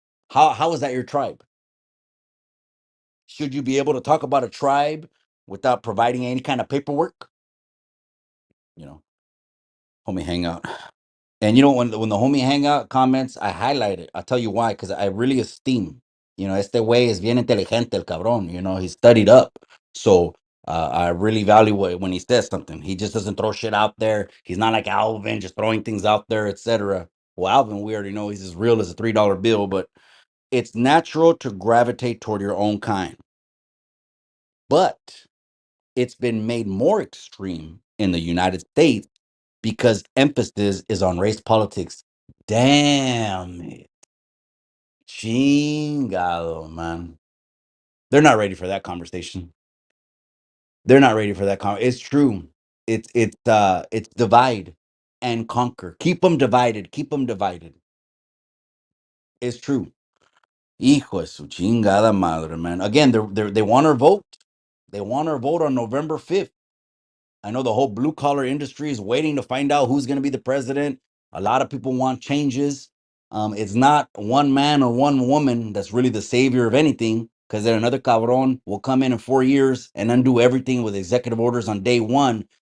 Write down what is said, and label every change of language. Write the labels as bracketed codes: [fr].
[en] How is that your tribe? Should you be able to talk about a tribe without providing any kind of paperwork? You know, homie hangout. And when the homie hangout comments, I highlight it. I'll tell you why, because I really esteem. [es] Este way is bien inteligente, el cabrón. [en] He's studied up. So I really value when he says something. He just doesn't throw shit out there. He's not like Alvin, just throwing things out there, etc. Well, Alvin, we already know he's as real as a $3 bill, but it's natural to gravitate toward your own kind. But it's been made more extreme in the United States because emphasis is on race politics. Damn it. Chingado, man. They're not ready for that conversation. They're not ready for that it's true. It's divide and conquer. Keep them divided. Keep them divided. It's true. [es] Hijo de su chingada madre, man. [en] Again, they want our vote. They want our vote on November 5th. I know the whole blue collar industry is waiting to find out who's going to be the president. A lot of people want changes. It's not one man or one woman that's really the savior of anything, because then another cabron will come in 4 years and undo everything with executive orders on day one.